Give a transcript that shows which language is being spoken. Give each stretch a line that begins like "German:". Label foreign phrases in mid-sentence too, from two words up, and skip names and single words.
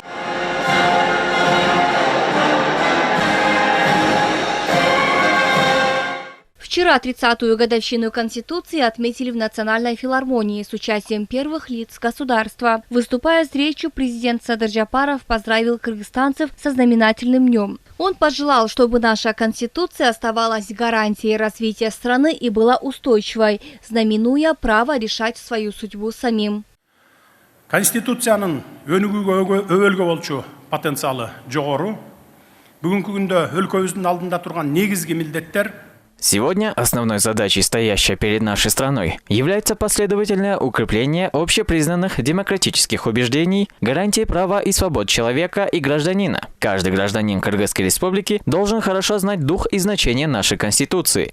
Russian: Вчера 30-ю годовщину Конституции отметили в Национальной филармонии с участием первых лиц государства. Выступая с речью, президент Садыр Жапаров поздравил кыргызстанцев со знаменательным днем. Он пожелал, чтобы наша Конституция оставалась гарантией развития страны и была устойчивой, знаменуя право решать свою судьбу самим.
Kyrgyz: Конституциянын өбөлгө болчу потенциалы жогору. Бүгүнкү күндө өлкөбүздүн алдында турган негизги милдеттер.
Russian: Сегодня основной задачей, стоящей перед нашей страной, является последовательное укрепление общепризнанных демократических убеждений, гарантий права и свобод человека и гражданина. Каждый гражданин Кыргызской республики должен хорошо знать дух и значение нашей Конституции.